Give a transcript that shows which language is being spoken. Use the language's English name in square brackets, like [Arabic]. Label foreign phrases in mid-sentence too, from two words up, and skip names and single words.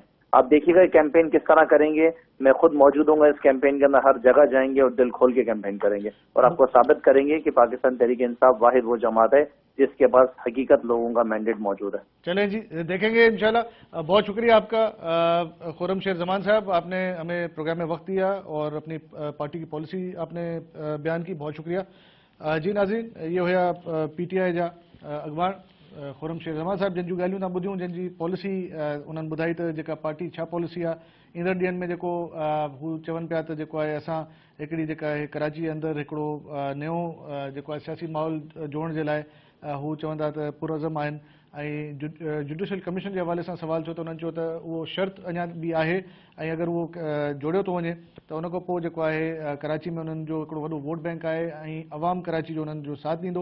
[Urdu] آپ دیکھیے گا کیمپین کس طرح کریں گے. میں خود موجود ہوں گا اس کیمپین کے اندر ہر جگہ جائیں گے اور دل کھول کے کیمپین کریں گے اور آپ کو ثابت کریں گے کہ پاکستان تحریک انصاف واحد وہ جماعت ہے جس کے پاس حقیقت لوگوں کا مینڈیٹ موجود ہے. چلیں جی دیکھیں گے انشاءاللہ. بہت شکریہ آپ کا خرم شیر زمان صاحب آپ نے ہمیں پروگرام میں وقت دیا اور اپنی پارٹی کی پالیسی آپ نے بیان کی. بہت شکریہ. جی ناظرین یہ ہوا [Sindhi] پی ٹی آئی جا اخبار خرم شیر زمان صاحب جن جूं ॻाल्हियूं तव्हां ॿुधियूं जंहिंजी पॉलिसी उन्हनि ॿुधाई त जेका पार्टी छा पॉलिसी आहे ईंदड़ ॾींहंनि में जेको हू चवनि पिया त जेको आहे असां हिकिड़ी जेका आहे कराची जे अंदरि हिकिड़ो नयो जेको आहे सियासी माहौल जोड़ण जे लाइ हू चवंदा त पुरज़म आहिनि. ऐं जुडिशल कमीशन जे हवाले सां सवाल छो त उन्हनि चयो त उहो शर्त अञा बि आहे ऐं अगरि उहो जोड़ियो थो वञे त उन खां पोइ जेको आहे कराची में उन्हनि जो हिकिड़ो वॾो वोट बैंक आहे ऐं अवाम कराची जो उन्हनि जो साथ ॾींदो.